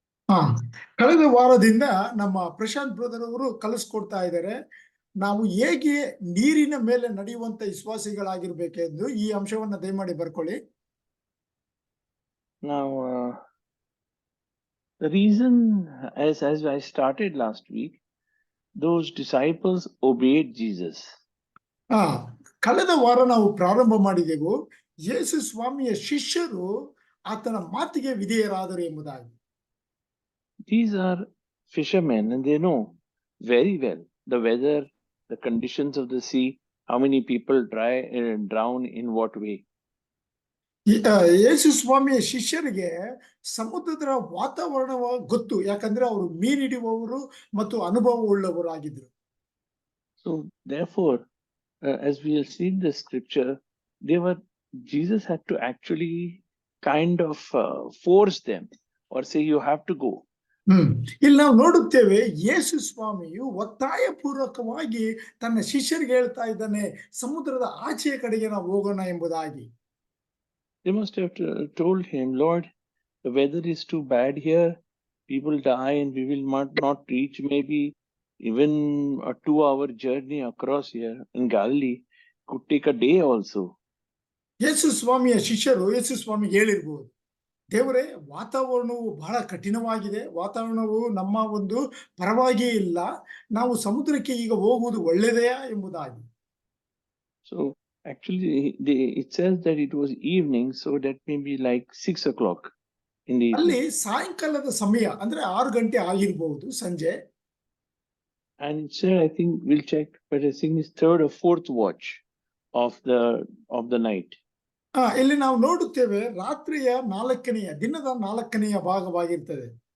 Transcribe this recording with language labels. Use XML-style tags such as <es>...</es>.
<kn>ಹಾ, ಕಳೆದ ವಾರದಿಂದ ನಮ್ಮ ಪ್ರಶಾಂತ್ ಬ್ರದರ್ ಅವರು ಕಲಿಸ್ಕೊಡ್ತಾ ಇದ್ದಾರೆ. ನಾವು ಹೇಗೆ ನೀರಿನ ಮೇಲೆ ನಡೆಯುವಂತ ವಿಶ್ವಾಸಿಗಳಾಗಿರ್ಬೇಕೆಂದು ಈ ಅಂಶವನ್ನ ದಯಮಾಡಿ ಬರ್ಕೊಳ್ಳಿ.</kn> <en>Now, the reason, as I started last week, those disciples obeyed Jesus.</en> <kn>ಹಾ, ಕಳೆದ ವಾರ ನಾವು ಪ್ರಾರಂಭ ಮಾಡಿದೆವು, ಯೇಸು ಸ್ವಾಮಿಯ ಶಿಷ್ಯರು ಆತನ ಮಾತಿಗೆ ವಿಧೇಯರಾದರು ಎಂಬುದಾಗಿ.</kn> <en>These are fishermen and they know very well the weather, the conditions of the sea, how many people drown in what way.</en> <kn>ಯೇಸು ಸ್ವಾಮಿಯ ಶಿಷ್ಯರಿಗೆ ಸಮುದ್ರದ ವಾತಾವರಣ ಗೊತ್ತು, ಯಾಕಂದ್ರೆ ಅವರು ಮೀನು ಹಿಡಿಯುವವರು ಮತ್ತು ಅನುಭವ ಉಳ್ಳವರಾಗಿದ್ರು.</kn> <en>So therefore, as we have seen the scripture, Jesus had to actually kind of force them or say, you have to go.</en> <kn>ಇಲ್ಲಿ ನಾವು ನೋಡುತ್ತೇವೆ, ಯೇಸು ಸ್ವಾಮಿಯು ಒತ್ತಾಯ ಪೂರ್ವಕವಾಗಿ ತನ್ನ ಶಿಷ್ಯರಿಗೆ ಹೇಳ್ತಾ ಇದ್ದಾನೆ, ಸಮುದ್ರದ ಆಚೆಯ ಕಡೆಗೆ ನಾವು ಹೋಗೋಣ ಎಂಬುದಾಗಿ.</kn> <en>They must have told him, Lord, the weather is too bad here, people die and we will not reach maybe even a 2-hour journey across here in Galilee could take a day also.</en> <kn>ಯೇಸು ಸ್ವಾಮಿಯ ಶಿಷ್ಯರು ಯೇಸು ಸ್ವಾಮಿಗೆ ಹೇಳಿರ್ಬೋದು, ದೇವರೇ, ವಾತಾವರಣವು ಬಹಳ ಕಠಿಣವಾಗಿದೆ, ವಾತಾವರಣವು ನಮ್ಮ ಒಂದು ಪರವಾಗಿ ಇಲ್ಲ, ನಾವು ಸಮುದ್ರಕ್ಕೆ ಈಗ ಹೋಗುವುದು ಒಳ್ಳೆಯದೆಯಾ ಎಂಬುದಾಗಿ.</kn> <en>So actually it says that it was evening, so that may be like 6 o'clock in the evening.</en> <kn>ಅಲ್ಲಿ ಸಾಯಂಕಾಲದ ಸಮಯ, ಅಂದ್ರೆ 6 ಗಂಟೆ ಆಗಿರಬಹುದು, ಸಂಜೆ.</kn> <en>And it said, I think we'll check, but I think it's 3rd or 4th watch of the night.</en> <kn>ಇಲ್ಲಿ ನಾವು ನೋಡುತ್ತೇವೆ, ರಾತ್ರಿಯ ದಿನದ 4ನೆಯ ಭಾಗವಾಗಿರ್ತದೆ.</kn>